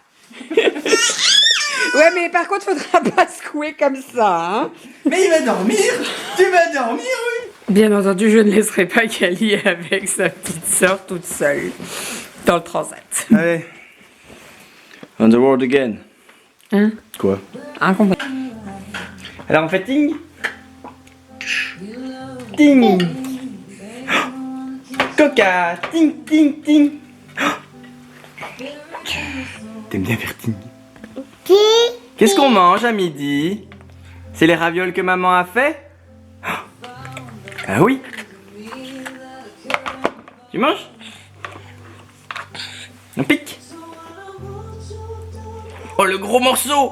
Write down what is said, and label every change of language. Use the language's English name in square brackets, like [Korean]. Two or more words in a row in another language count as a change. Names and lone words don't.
[French] Ouais, mais par contre, faudra pas secouer comme ça, hein. Mais il va dormir. Tu vas dormir, oui. Bien entendu, je ne laisserai pas Kali avec sa petite sœur toute seule dans le transat. [English] Allez. On the world again. [French] Hein? Quoi? Incompris. Alors on fait ting. Ting. Coca. Ting, ting, ting. T'aimes bien faire ting? Qu'est-ce qu'on mange à midi? C'est les ravioles que maman a fait? Ah oui. Tu manges? On pique? Oh le gros morceau!